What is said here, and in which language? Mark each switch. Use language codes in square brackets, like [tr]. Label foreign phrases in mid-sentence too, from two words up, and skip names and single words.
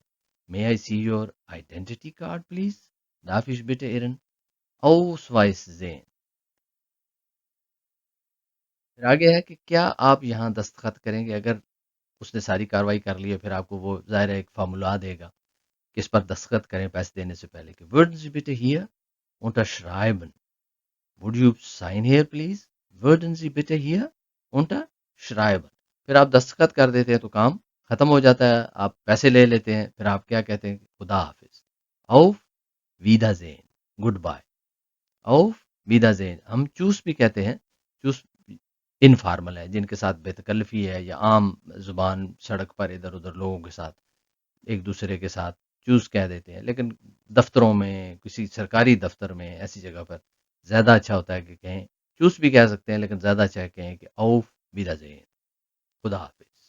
[en] May I see your identity card please, [de] Darf ich bitte Ihren Ausweis sehen. [ur] پھر آگے ہے کہ کیا آپ یہاں دستخط کریں گے. اگر اس نے ساری کارروائی کر لی ہے پھر آپ کو وہ ظاہر ہے ایک فارمولا دے گا کہ اس پر دستخط کریں پیسے دینے سے پہلے کہ [de] würden Sie bitte hier unterschreiben, [en] would you sign here please, [de] würden Sie bitte hier unterschreiben। [ur] پھر آپ دستخط کر دیتے ہیں تو کام ختم ہو جاتا ہے، آپ پیسے لے لیتے ہیں. پھر آپ کیا کہتے ہیں، خدا حافظ, [de] auf Wiedersehen, [en] Good bye, [de] auf Wiedersehen। [ur] ہم چوس بھی کہتے ہیں، چوس انفارمل ہے، جن کے ساتھ بے تکلفی ہے یا عام زبان سڑک پر ادھر ادھر لوگوں کے ساتھ ایک دوسرے کے ساتھ چوز کہہ دیتے ہیں. لیکن دفتروں میں، کسی سرکاری دفتر میں، ایسی جگہ پر زیادہ اچھا ہوتا ہے کہ کہیں، چوس بھی کہہ سکتے ہیں لیکن زیادہ اچھا ہے کہیں کہ [de] auf Wiedersehen, [ur] خدا حافظ.